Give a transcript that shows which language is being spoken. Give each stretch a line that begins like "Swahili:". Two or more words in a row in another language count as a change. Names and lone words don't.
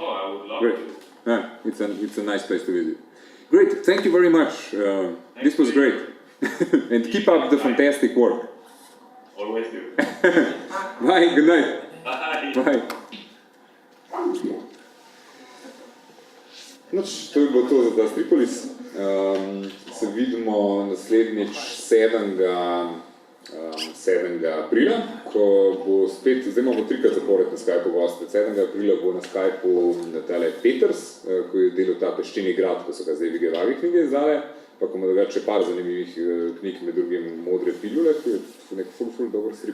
English: Oh, I would love Great. to. Yeah, it's a nice place to visit. Great, thank you very much. This was great, and keep up the fantastic work. Always do. Bye. Good night. Bye. Bye.
Slovenian: Noč, to je bilo to za ta Stripolis. Se vidimo naslednjič 7. aprila, ko bo spet, zdaj imamo 3krat zapored na Skypeu goste. 7. aprila bo na Skypeu tale Peters, ko je delal ta Peščeni grad, ko so ga zdaj Vigevage knjige izdale, pa ko ima drugače par zanimivih knjig, med drugim Modre pilule, ki je nek ful dober strip.